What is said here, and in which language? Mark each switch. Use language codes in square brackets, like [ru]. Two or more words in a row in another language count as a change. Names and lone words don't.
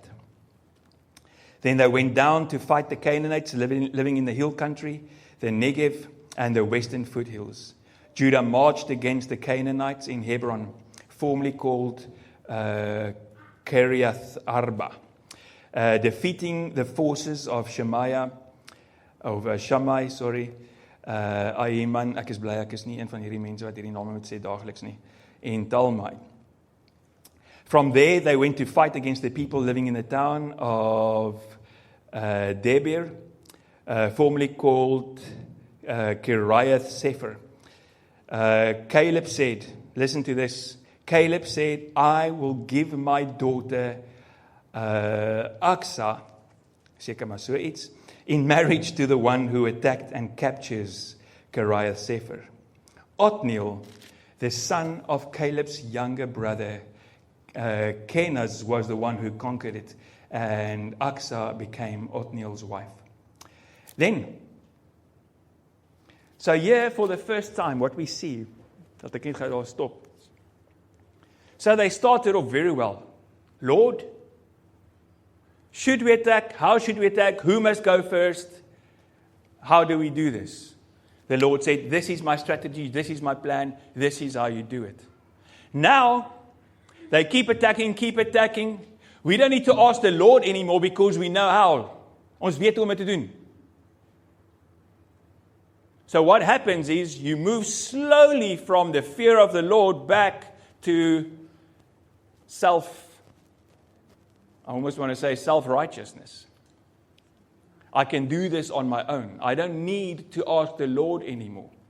[en] Then they went down to fight the Canaanites living in the hill country, the Negev, and the western foothills. Judah marched against the Canaanites in Hebron, formerly called Kiriath Arba, defeating the forces of Shammai, [af] Ahiman, ek is bly ek is nie een van hierdie mense wat hierdie name moet sê daagliks nie, en Talmai. [en] From there, they went to fight against the people living in the town of Debir, formerly called Kiriath Sefer. Caleb said, listen to this, Caleb said, I will give my daughter Aksa, [af] seker maar so iets, [en] in marriage to the one who attacked and captures Kiriath Sefer. Othniel, the son of Caleb's younger brother, Kenaz, was the one who conquered it, and Aksa became Othniel's wife. Then, so here for the first time, what we see, [af] dat ek net gou daar stop. [en] So they started off very well. Lord, should we attack? How should we attack? Who must go first? How do we do this? The Lord said, this is my strategy, this is my plan, this is how you do it. Now, they keep attacking. We don't need to ask the Lord anymore because we know how. [af] Ons weet hoe om dit te doen. [en] So what happens is you move slowly from the fear of the Lord back to I almost want to say self-righteousness. I can do this on my own. I don't need to ask the Lord anymore.